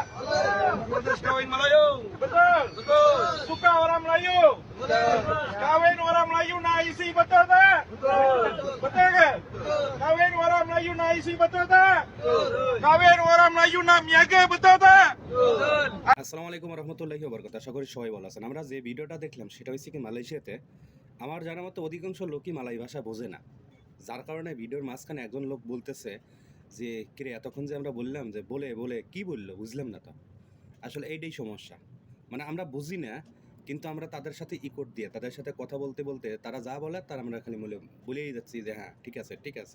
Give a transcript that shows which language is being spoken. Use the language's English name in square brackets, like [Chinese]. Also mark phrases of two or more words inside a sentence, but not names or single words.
[Malay] Protes kawin Melayu. Betul. Betul. Suka orang Melayu. Kawin orang Melayu nak IC betul tak? Betul ke? Kawin orang Melayu nak IC betul tak? Kawin orang Melayu nak miaga betul tak? [Arabic] السلام عليكم رحمة الله و [Bangla] আশা করি সবাই ভালো আছেন। আমরা যে ভিডিওটা দেখলাম সেটা হচ্ছে কি মালয়েশিয়াতে আমার জানার মতো অধিকাংশ লোকই মালাই ভাষা বোঝে না, যার কারণে ভিডিওর মাঝখানে একজন লোক বলতেছে যে কিরে এতক্ষণ যে আমরা বললাম যে বলে বলে কি বললো বুঝলাম না। তো আসলে এইটাই সমস্যা, মানে আমরা বুঝি না কিন্তু আমরা তাদের সাথে ইকোট দিয়ে তাদের সাথে কথা বলতে বলতে তারা যা বলে তার আমরা খালি বলেই যাচ্ছি যে হ্যাঁ ঠিক আছে ঠিক আছে।